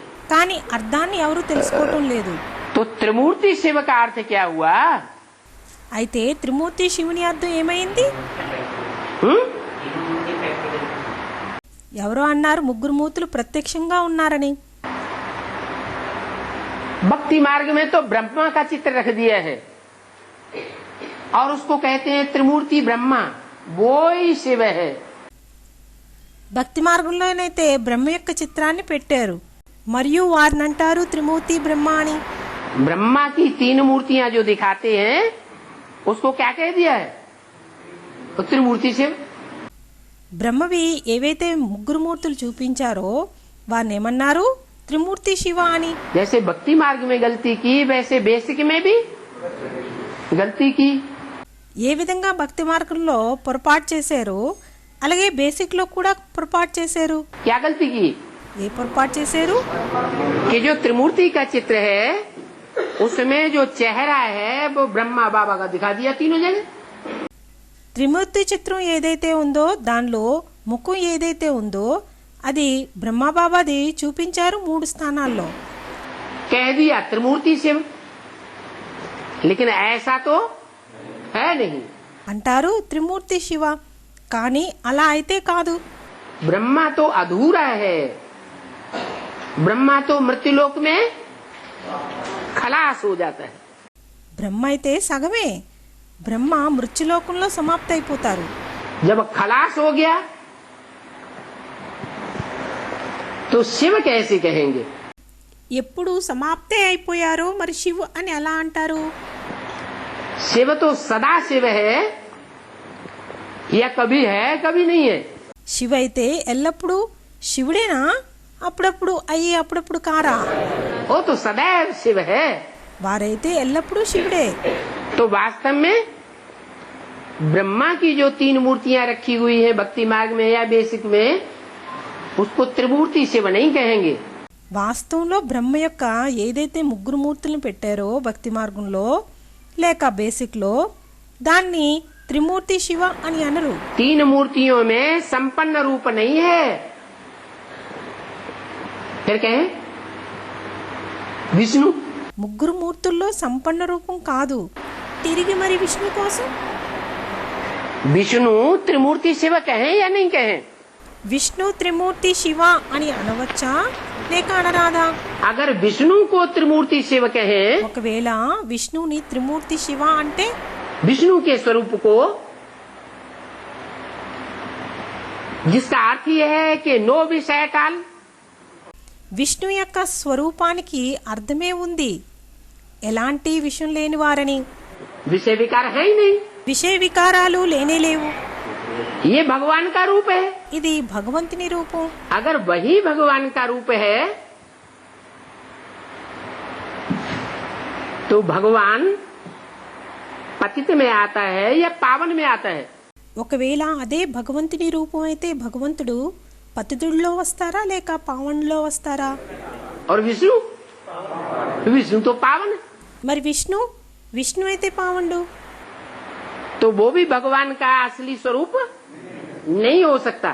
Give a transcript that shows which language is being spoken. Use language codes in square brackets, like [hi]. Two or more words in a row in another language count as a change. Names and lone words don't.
[te] కానీ అర్థాన్ని ఎవరు తెలుసుకోవటం లేదు. [hi] तो त्रिमूर्ति शिव का अर्थ क्या हुआ? [te] అయితే త్రిమూర్తి శివుని అర్థం ఏమైంది? ఎవరో అన్నారు ముగ్గురు మూర్తులు ప్రత్యక్షంగా ఉన్నారని. [hi] भक्ति मार्ग में तो ब्रह्मा का चित्र रख दिया है और उसको कहते हैं त्रिमूर्ति ब्रह्मा, वो ही शिव है। [te] భక్తి మార్గంలోనైతే బ్రహ్మ యొక్క చిత్రాన్ని పెట్టారు మరియు వారిని అంటారు త్రిమూర్తి బ్రహ్మ అని. [hi] ब्रह्मा की 3 मूर्तियां जो दिखाते हैं उसको क्या कह दिया है? तो त्रिमूर्ति शिव। [te] బ్రహ్మవి ఏవైతే ముగ్గురు మూర్తులు చూపించారో వారిని ఏమన్నారు? త్రిమూర్తి శివ అని. [hi] जैसे भक्ति मार्ग में गलती की वैसे बेसिक में भी गलती की। [te] ఏ విధంగా భక్తి మార్గంలో పొరపాటు చేశారో అలాగే బేసిక్ లో కూడా పొరపాటు చేశారు. [hi] क्या गलती की? [te] ఏ పొరపాటు చేశారు? [hi] कि जो त्रिमूर्ति का चित्र है उसमें जो चेहरा है वो ब्रह्मा बाबा का दिखा दिया तीनों जगह. [te] త్రిమూర్తి చిత్రం ఏదైతే ఉందో దానిలో ముఖం ఏదైతే ఉందో అది బ్రహ్మబాబాది చూపించారు 3 స్థానాల్లో. [hi] कह दिया त्रिमूर्ति शिव, लेकिन ऐसा तो है नहीं. [te] అంటారు త్రిమూర్తి శివ, కానీ అలా అయితే కాదు. [hi] ब्रह्मा तो अधूरा है. ब्रह्मा तो मृत्युलोक में खलास हो जाता है. [te] బ్రహ్మ అయితే సగమే. బ్రహ్మ మృత్యులోకంలో సమాప్తి అయిపోతారు. [hi] जब खलास हो गया तो शिव कैसे कहेंगे? [te] ఎప్పుడు సమాప్తే అయిపోయారో మరి శివ్ అని ఎలా అంటారు? [hi] शिव तो सदा शिव है, या कभी है कभी नहीं है. [te] శివ అయితే ఎల్లప్పుడూ శివుడేనా? అప్పుడప్పుడు అయ్యి అప్పుడప్పుడు కారా? [hi] वो तो सदैव शिव है. [te] వారైతే ఎల్లప్పుడూ శివుడే. [hi] तो वास्तव में ब्रह्मा की जो 3 मूर्तियां रखी हुई है भक्ति मार्ग में या बेसिक में, उसको त्रिमूर्ति शिव नहीं कहेंगे. [te] వాస్తవంలో బ్రహ్మ యొక్క ఏదైతే 3 మూర్తులను పెట్టారో భక్తి మార్గంలో లేక బేసిక్ లో దాన్ని త్రిమూర్తి శివ అని అనరు. [hi] 3 मूर्तियों में संपन्न रूप नहीं है. फिर कहें विष्णु. [te] 3 మూర్తుల్లో సంపన్న రూపం కాదు. తిరిగి మరి విష్ణు కోసం [hi] विष्णु त्रिमूर्ति शिव कहें या नहीं कहें? [te] విష్ణు త్రిమూర్తి శివ అని అనవచ్చా లేక అనరాదా? [hi] अगर विष्णु को त्रिमूर्ति शिव कहें, [te] ఒకవేళ విష్ణుని త్రిమూర్తి శివ అంటే [hi] विष्णु के स्वरूप को, जिसका अर्थ यह है कि नो विषय काल, [te] విష్ణు యొక్క స్వరూపానికి అర్థమే ఉంది ఎలాంటి విషయం లేని వారని. [hi] विषय विकार है ही नहीं. [te] విషయ వికారాలు లేనే లేవు. [hi] ये भगवान का रूप है. [te] ఇది భగవంతుని రూపం. [hi] अगर वही भगवान का रूप है तो भगवान पतित में आता है या पावन में आता है? [te] ఒకవేళ అదే భగవంతుని రూపం అయితే భగవంతుడు పతితుడిలో వస్తారా లేక పావనులో వస్తారా? [hi] और विष्णु, विष्णु तो पावन है. [te] మరి విష్ణు అయితే పావనుడు. [hi] तो वो भी भगवान का असली स्वरूप नहीं हो सकता.